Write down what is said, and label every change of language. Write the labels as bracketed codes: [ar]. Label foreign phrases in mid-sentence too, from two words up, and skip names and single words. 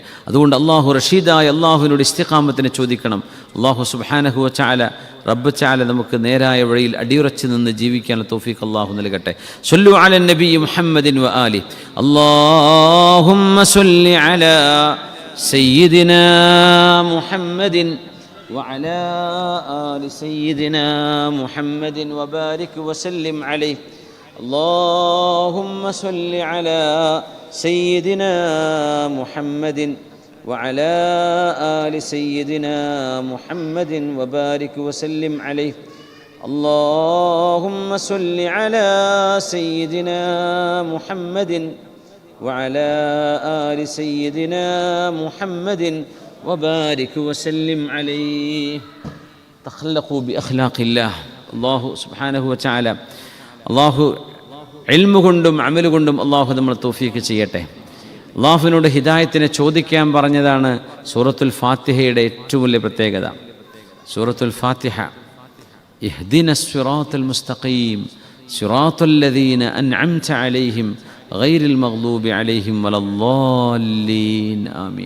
[ml] അതുകൊണ്ട് അള്ളാഹു റഷീദായ അള്ളാഹുവിനോട് ഇസ്തിഖാമത്തിനെ ചോദിക്കണം. അള്ളാഹു [ar] سبحانه وتعالى رب تعالى [ml] നമുക്ക് നേരായ വഴിയിൽ അടിയുറച്ച് നിന്ന് ജീവിക്കാനുള്ള തൗഫീഖ് അള്ളാഹു നൽകട്ടെ. [ar] صلوا على النبي محمد وآله. اللهم صل على سيدنا محمد وعلى آل سيدنا محمد وبارك وسلم عليه. اللهم صل على سيدنا محمد وعلى آل سيدنا محمد وبارك وسلم عليه. اللهم صل على سيدنا محمد وعلى آل سيدنا محمد وبارك وسلم عليه. تخلقوا بأخلاق الله. [ml] അല്ലാഹു [ar] سبحانه وتعالى [ml] അല്ലാഹു ഇൽമു കൊണ്ടും അമല് കൊണ്ടും അല്ലാഹു നമ്മളെ തൗഫീഖ് ചെയ്യട്ടെ. അല്ലാഹുവിനോട് ഹിദായത്തിനെ ചോദിക്കാൻ പറഞ്ഞതാണ് സൂറത്തുൽ ഫാത്തിഹയുടെ ഏറ്റവും വലിയ പ്രത്യേകത. [ar] سورة الفاتحة اهدنا الصراط المستقيم صراط الذين أنعمت عليهم غير المغضوب عليهم ولا الضالين آمين.